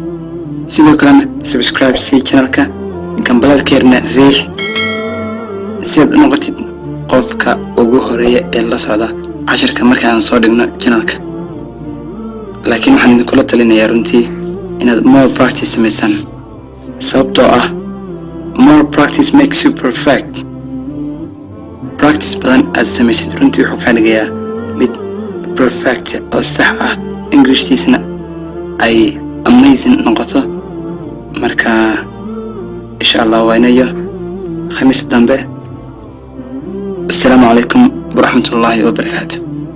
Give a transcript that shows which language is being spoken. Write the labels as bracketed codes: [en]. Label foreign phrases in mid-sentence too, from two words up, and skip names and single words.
[so] sidoo kalena subscribe si channelka gambalaalkeena riix si aad u noqotid qofka ugu horeeya ee la socda cashirka markaan soo dhigno channelka laakiin waxaan idinkula talinayaa runtii inaad [en] more practice [so] sameysaan sababtoo ah [en] more practice makes you perfect [so] practice badan aad sameysid runtii wuxuu kaa dhigayaa mid perfect oo sax ah Englishtiisna ay amazing noqoto marka [ar] إن شاء الله [so] waynayo khamiis dambe [ar] السلام عليكم ورحمة الله وبركاته.